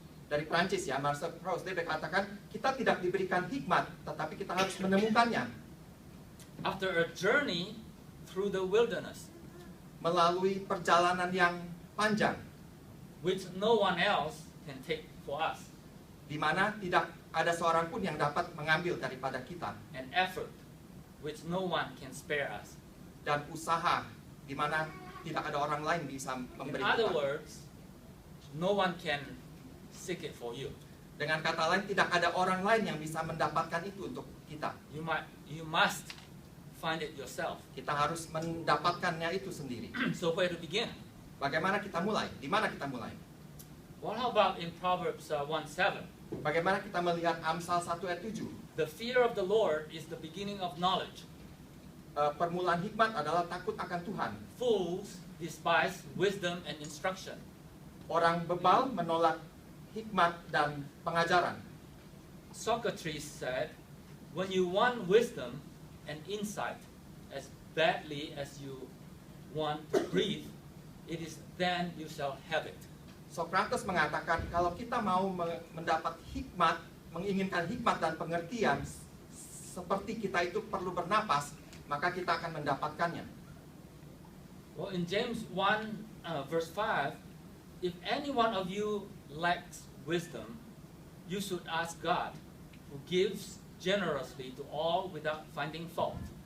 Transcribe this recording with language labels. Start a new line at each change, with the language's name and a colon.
Indonesian: dari Prancis ya, Marcel Proust, dia berkatakan kita tidak diberikan hikmat, tetapi kita harus menemukannya
English: After a journey through the wilderness,
Indonesian: melalui perjalanan yang panjang,
English: which no one else can take for us,
Indonesian: di mana tidak ada seorang pun yang dapat mengambil daripada kita,
English: an effort which no one can spare us.
Indonesian: dan usaha di mana tidak ada orang lain bisa
English: In
Indonesian: memberi
English: other
Indonesian: kita.
English: words, no one can seek it for you.
Indonesian: Dengan kata lain, tidak ada orang lain yang bisa mendapatkan itu untuk kita.
English: You must find it yourself.
Indonesian: Kita harus mendapatkannya itu sendiri.
English: So where to begin?
Indonesian: Bagaimana kita mulai? Di mana kita mulai?
English: Well, how about in Proverbs 1:7?
Indonesian: Bagaimana kita melihat Amsal 1 ayat 7?
English: The fear of the Lord is the beginning of knowledge.
Indonesian: Permulaan hikmat adalah takut akan Tuhan.
English: Fools despise wisdom and instruction.
Indonesian: Orang bebal menolak hikmat dan pengajaran.
English: Socrates said, when you want wisdom and insight as badly as you want to breathe, it is then you shall have it.
Indonesian: Socrates mengatakan kalau kita mau mendapat hikmat, menginginkan hikmat dan pengertian seperti kita itu perlu bernapas, maka kita akan mendapatkannya.
English: Well, in James 1 verse 5, if any one of you lacks wisdom, you should ask God, who gives generously to all without finding fault.